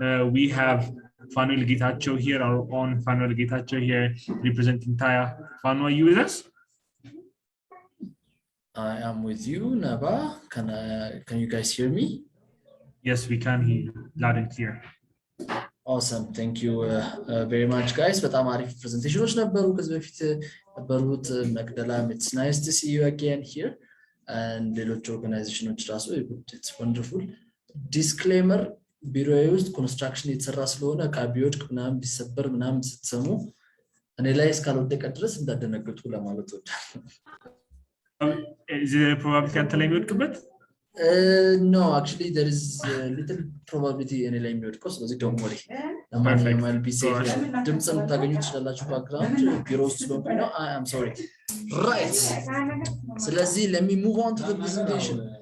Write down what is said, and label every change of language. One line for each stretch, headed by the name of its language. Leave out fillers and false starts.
English: We have Fanuel Getacho here, our own Fanuel Getacho here representing TAYA. Fanu, are you with us? I am with you, Naba. Can you guys hear me? Yes, we can hear you loud and clear. Awesome. Thank you very much, guys.
Amharic: በጣም አሪፍ ፕሬዘንቴሽኖች ነበሩ ከዚህ በፊት ነበሩት መቅደላም
English: it's nice to see you again here
Amharic: and ሌሎች ኦርጋናይዜሽኖች ራሱ
English: it's wonderful disclaimer
Amharic: ቢሮዬ ውስጥ ኮንስትራክሽን የተሰራ ስለሆነ ዕቃ ቢወድቅ ምናምን ቢሰበር ምናምን ስትሰሙ እኔ ላይ እስካልወደቀ ድረስ እንዳደነግጡ ለማለት ወዳለሁ።
English: Is there a probability
Amharic: አንተ ላይ የሚወድቅበት?
English: No, actually there is a little probability in the
Amharic: የሚወድቀው ስለዚህ
English: don't worry. I'll be safe.
Amharic: ድምጽ የምታገኙ ትችላላችሁ background ቢሮ ውስጥ ስለሆንኩኝ ነው.
English: I am sorry. Right.
Amharic: ስለዚህ
English: let me move on to the presentation.